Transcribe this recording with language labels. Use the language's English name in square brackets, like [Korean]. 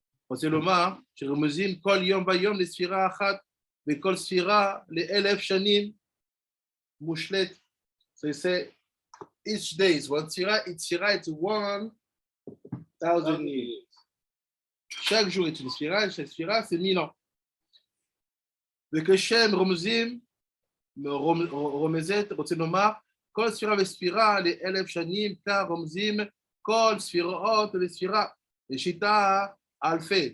[Hebrew] רוצה לומר שרומזים כל יום ויום לספירה אחת, וכל ספירה ל1,000 שנים מושלת. [English] So he said, each day is one ספירה, each ספירה it's 1,000 years. [French] chaque jour est une ספירה, chaque ספירה c'est 1000 ans. [Hebrew] וכשם רומזת, רוצה לומר, כל ספירה וספירה ל1,000 שנים, כך רומזים כל ספירות וספירה, לשיטה אלפי.